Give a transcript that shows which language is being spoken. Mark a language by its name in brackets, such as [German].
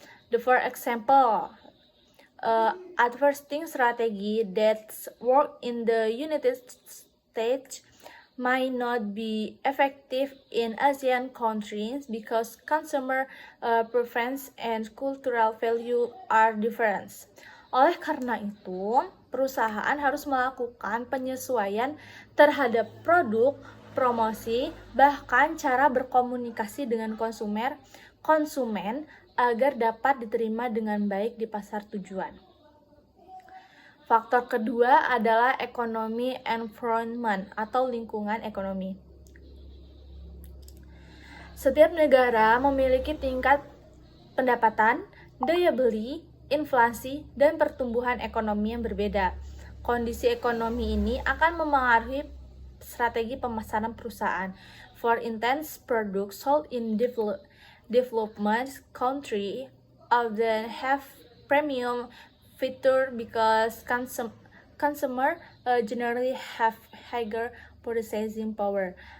[English] For example, advertising strategy that work in the United States might not be effective in Asian countries because consumer preference and cultural value are different. [Indonesian] Oleh karena itu, perusahaan harus melakukan penyesuaian terhadap produk, promosi, bahkan cara berkomunikasi dengan konsumen agar dapat diterima dengan baik di pasar tujuan. Faktor kedua adalah ekonomi environment atau lingkungan ekonomi. Setiap negara memiliki tingkat pendapatan, daya beli, inflasi, dan pertumbuhan ekonomi yang berbeda. Kondisi ekonomi ini akan memengaruhi strategi pemasaran perusahaan. [English] For instance, products sold in development country often have premium feature because consumer generally have higher purchasing power.